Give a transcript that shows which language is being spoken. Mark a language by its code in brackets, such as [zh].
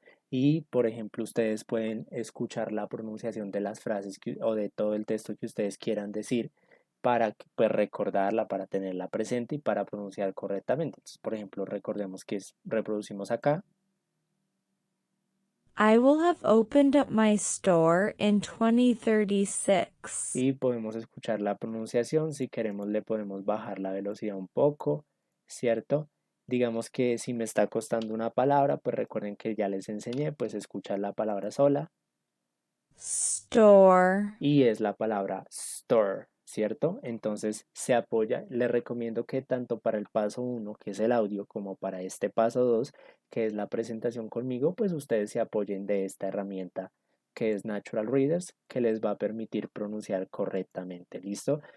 [es] Y por ejemplo, ustedes pueden escuchar la pronunciación de las frases o de todo el texto que ustedes quieran decir para pues, recordarla, para tenerla presente y para pronunciar correctamente. Entonces, por ejemplo, recordemos que reproducimos acá. [en] I will have opened up my store in 2036. [es] Y podemos escuchar la pronunciación. Si queremos, le podemos bajar la velocidad un poco, ¿cierto? Digamos que si me está costando una palabra, pues recuerden que ya les enseñé, pues escuchar la palabra sola [en] Store. [es] y es la palabra store, ¿cierto? Entonces se apoya, les recomiendo que tanto para el paso 1, que es el audio, como para este paso 2, que es la presentación conmigo, pues ustedes se apoyen de esta herramienta que es Natural Readers, que les va a permitir pronunciar correctamente, ¿listo?